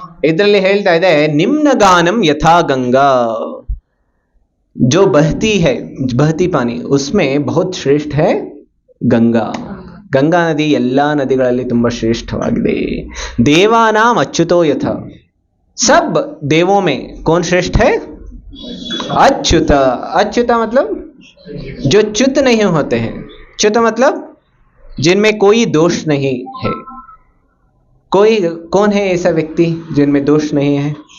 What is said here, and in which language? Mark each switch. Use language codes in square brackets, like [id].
[kn] ಇದರಲ್ಲಿ ಹೇಳ್ತಾ ಇದೆ, [sa] ನಿಮ್ನಗಾನಂ ಯಥಾ ಗಂಗಾ, [hi] जो बहती है, बहती पानी, उसमें बहुत श्रेष्ठ है गंगा. [kn] गंगा नदी ಎಲ್ಲಾ ನದಿಗಳಲ್ಲಿ ತುಂಬಾ ಶ್ರೇಷ್ಠವಾಗಿದೆ. [sa] देवानाम अच्युतो यथा, [hi] सब देवों में कौन श्रेष्ठ है? अच्युत. अच्युत मतलब जो च्युत नहीं होते हैं. च्युत मतलब जिनमें कोई दोष नहीं है। कोई कौन है ऐसा व्यक्ति जिनमें दोष नहीं है?